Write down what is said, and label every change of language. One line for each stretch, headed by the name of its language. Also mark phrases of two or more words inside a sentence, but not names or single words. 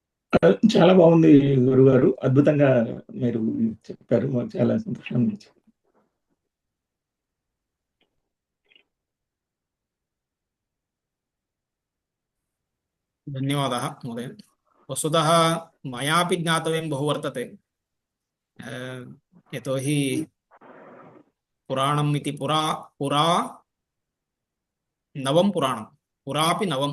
Telugu: చాలా బాగుంది గురుగారు, అద్భుతంగా మీరు చెప్పారు, మాకు చాలా సంతోషం అనిపించింది.
Sanskrit: धन्यवादः महोदय। वस्तुतः मयापि ज्ञातव्यं बहु वर्तते। यतोहि पुराणम् इति पुरा नवं पुराणं, पुरापि नवं।